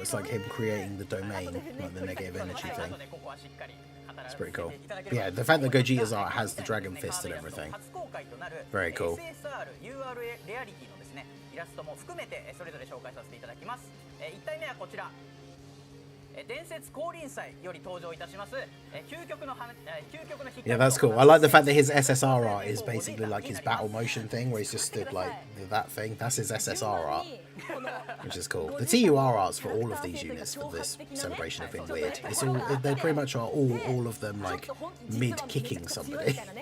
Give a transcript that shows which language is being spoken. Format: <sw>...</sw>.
<en>It's like him creating the domain, like the negative energy thing. It's pretty cool. But yeah, the fact that Gogeta's art has the Dragon Fist and everything. Very cool.</en> <ja>SSR UR レアリティのですね、イラストも含めてそれぞれ紹介させていただきます。1体目はこちら。伝説降臨祭より登場いたします。究極の必殺。</ja> <en>Yeah, that's cool. I like the fact that his SSR art is basically like his battle motion thing, where he's just stood like that thing. That's his SSR art, which is cool. The TUR arts for all of these units for this celebration have been weird. It's all they pretty much are all of them like mid kicking somebody.</en>